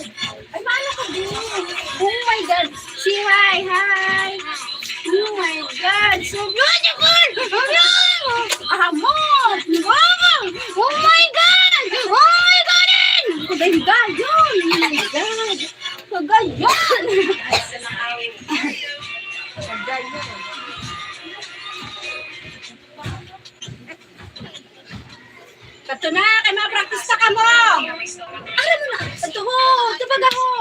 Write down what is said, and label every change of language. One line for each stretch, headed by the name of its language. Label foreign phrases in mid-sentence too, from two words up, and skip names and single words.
Filipino: Ay, paano ka din?
English: Oh my God. Hi. Oh my God. So beautiful. Amor. Wow. Oh my God. Oh my God.
Filipino: Kaganda yun.
English: Oh my God.
Filipino: Kaganda.
Cebuano: Kato na, kay ma-practice na ka mo.
Filipino: Alam mo na, ito ho,
Cebuano: tabag ako.